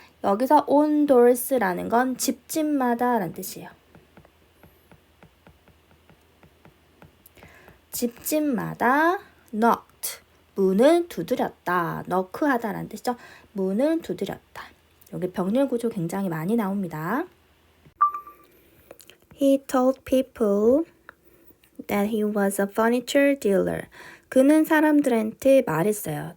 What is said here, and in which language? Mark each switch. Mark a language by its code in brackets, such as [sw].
[ko] 여기서 on doors라는 건 집집마다 라는 뜻이에요. 집집마다 knocked, 문을 두드렸다. knock하다 라는 뜻이죠. 문을 두드렸다. 여기 병렬 구조 굉장히 많이 나옵니다. [en] He told people that he was a furniture dealer. [ko] 그는 사람들한테 말했어요.